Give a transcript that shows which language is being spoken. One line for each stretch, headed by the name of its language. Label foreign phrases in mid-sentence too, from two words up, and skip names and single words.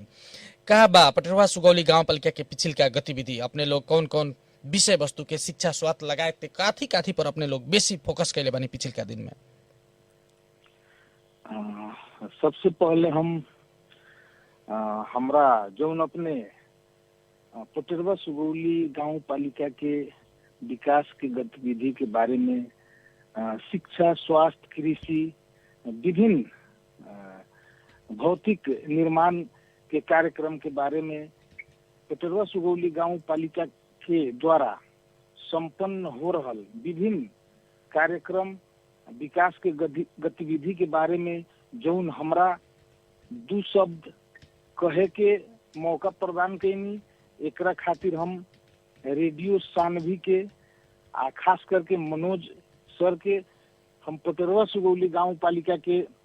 Bhojpuri: का बा पटेरवा सुगौली गाँव पालिका के पिछिल का गतिविधि, अपने लोग कौन कौन विषय वस्तु के शिक्षा स्वास्थ्य लगाए काथी पर अपने लोग बेसी फोकस कैले बानी पिछिल का दिन में? सबसे पहले हम हमरा जौन अपने पटेरवा सुगौली गांव पालिका के विकास के गतिविधि के बारे में शिक्षा, स्वास्थ्य, कृषि, विभिन्न भौतिक निर्माण के कार्यक्रम के बारे में पटेरवा सुगौली गांव पालिका के द्वारा संपन्न हो रहल विभिन्न कार्यक्रम विकास के गतिविधि के बारे में जौन हमरा दू शब्द कहे के मौका प्रदान कैनी, एकरा खातिर हम रेडियो सानवी के खास करके मनोज सर के हम पटेरवा सुगौली गांव पालिका के